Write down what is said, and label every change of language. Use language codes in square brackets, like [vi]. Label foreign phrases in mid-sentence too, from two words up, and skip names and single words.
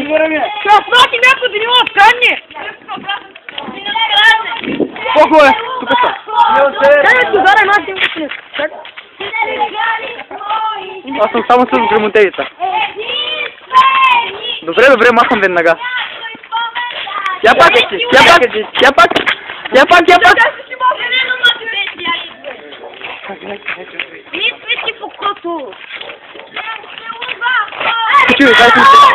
[ru] Что, смотри, меня поднял, камни! Какое? Сука, что? [bg] Аз съм само с грамотевица. Добре, махам веднага. Я пак! Чуй, дай си.